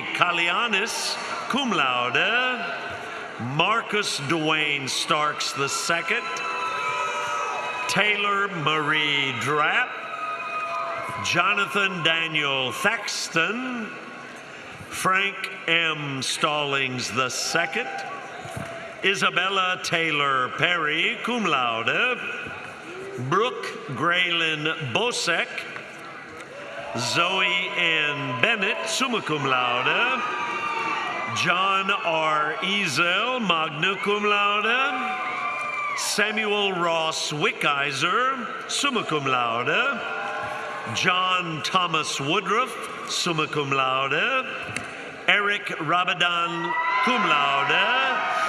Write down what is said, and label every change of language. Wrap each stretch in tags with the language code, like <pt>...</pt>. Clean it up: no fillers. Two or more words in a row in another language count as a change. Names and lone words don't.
<en>Kalianis,</en> <la>cum laude,</la> <en>Marcus Dwayne Starks II, Taylor Marie Drapp, Jonathan Daniel Thaxton, Frank M. Stallings II, Isabella Taylor Perry,</en> <la>cum laude,</la> <en>Brooke Graylin Bosek, Zoe N. Bennett,</en> <la>summa cum laude,</la> <en>John R. Ezel,</en> <la>magna cum laude,</la> <en>Samuel Ross Wickizer,</en> <la>summa cum laude,</la> <en>John Thomas Woodruff,</en> <la>summa cum laude,</la> <en>Eric Rabadan,</en> <la>cum laude,</la>